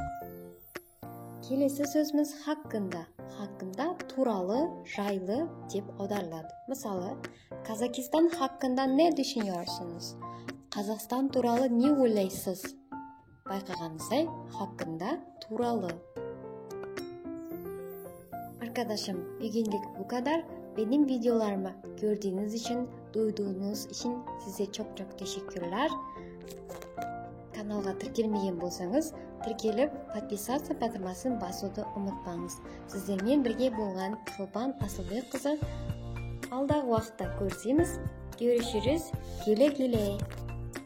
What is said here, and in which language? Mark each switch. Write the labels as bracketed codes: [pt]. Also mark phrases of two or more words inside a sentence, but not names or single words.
[kk] Келесі сөзіміз хақында. Хақында туралы, жайлы деп аударылады. [tr] Мысалы, Казахстан hakkında ne düşünüyorsunuz? [kk] Қазақстан туралы не ойлайсыз? Байқағаныңыздай, хақында туралы. [tr] Arkadaşım, bugünlük bu kadar. Benim videolarımı gördüğünüz için, duyduğunuz için size çok teşekkürler. [kk] Kanalға тіркелмеген болсаңыз, тіркеліп, подписаться батырмасын басуды ұмытпаңыз. Сіздермен бірге болған Шолпан Асылбекқызы. Алдағы уақытта көрсеміз, [tr] görüşürüz. Güle güle.